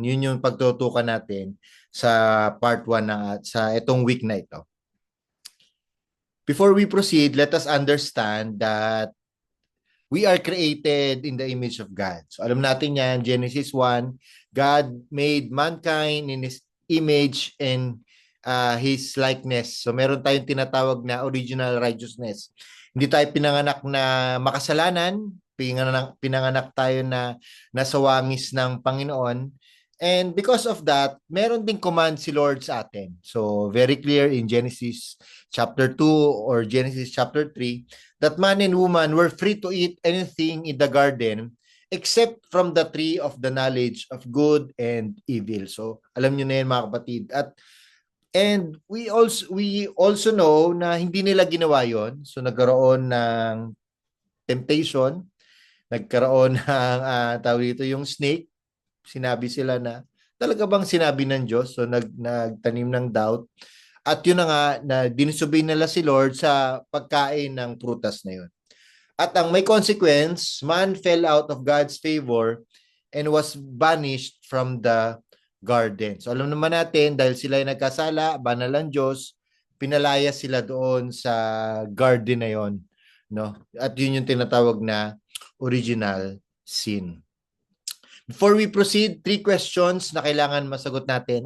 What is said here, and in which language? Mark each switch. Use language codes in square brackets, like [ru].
[tl] Yun yung pagtutukan natin sa part 1 sa itong week na ito. [en] Before we proceed, let us understand that we are created in the image of God. [tl] So alam natin yan, [en] Genesis 1, God made mankind in His image and His likeness. [tl] So meron tayong tinatawag na original righteousness. Hindi tayo pinanganak na makasalanan, pinanganak tayo na nasa wangis ng Panginoon. [en] And because of that, [tl] meron ding command si Lord sa atin. [en] So very clear in Genesis chapter 2 or Genesis chapter 3 that man and woman were free to eat anything in the garden except from the tree of the knowledge of good and evil. [tl] So alam niyo na yan mga kapatid. [en] And we also know [tl] na hindi nila ginawa yon. So nagkaroon ng temptation, nagkaroon ng tawag dito yung snake. Sinabi sila na talaga bang sinabi ng Diyos? So nagtanim ng doubt. At yun na nga na disobey nila si Lord sa pagkain ng prutas na yun. At ang may consequence, [en] man fell out of God's favor and was banished from the garden. [tl] So alam naman natin, dahil sila ay nagkasala, banal ang Diyos, pinalaya sila doon sa garden na yon, no? At yun yung tinatawag na original sin. [en] Before we proceed, [tl] 3 questions na kailangan masagot natin.